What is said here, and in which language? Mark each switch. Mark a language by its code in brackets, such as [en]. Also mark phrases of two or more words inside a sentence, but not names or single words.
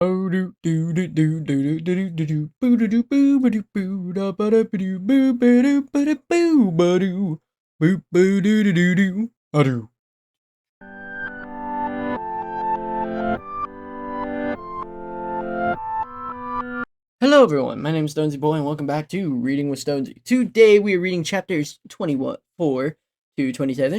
[en] Oh do do do do do do do do do boo do do boo ba do boo da ba da ba do boo ba do ba da boo ba do boo boo do do do do a do. Hello everyone, my name is Stonesy Boy and welcome back to Reading with Stonesy. Today we are reading chapters 24 to 27.